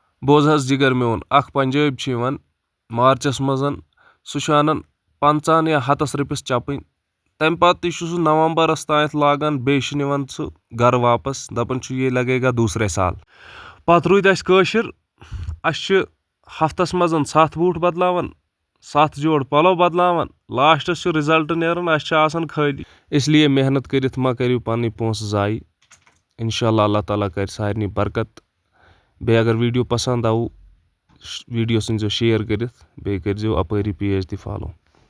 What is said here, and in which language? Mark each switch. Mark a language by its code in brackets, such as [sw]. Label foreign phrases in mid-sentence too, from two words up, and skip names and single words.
[ks] بوز حظ جِگر میون اکھ پنجٲبۍ چھُ یِوان مارچس منٛز سُہ چھُ اَنان 50 یا 100 رۄپیَس چَپٕنۍ تَمہِ پَتہٕ تہِ چھُ سُہ نومبرس تانٮ۪تھ لاگان بیٚیہِ چھُ نِوان سُہ گرٕ واپس دپان چھُ [ur] یے لگے گا دوسرے سال [ks] پتہٕ روٗدۍ اَسہِ کٲشِر اَسہِ چھِ ہفتس منٛز 7 بوٗٹھ بدلاوان 7 جوڑ پلو بدلاوان لاسٹس چھُ رِزلٹ نیران اَسہِ چھِ آسان خٲلی اسلیے محنت کٔرِتھ ما کٔرِو پنٕنۍ پونٛسہٕ ضایع [ar] انشاء اللہ [ks] اللہ تعالیٰ کرِ سارنٕے برکت بیٚیہِ اگر ویٖڈیو پسنٛد آوُ ویٖڈیو ژھٕنۍ زیو شیر کٔرِتھ بیٚیہِ کٔرۍ زیو اپٲری پیج تہِ فالو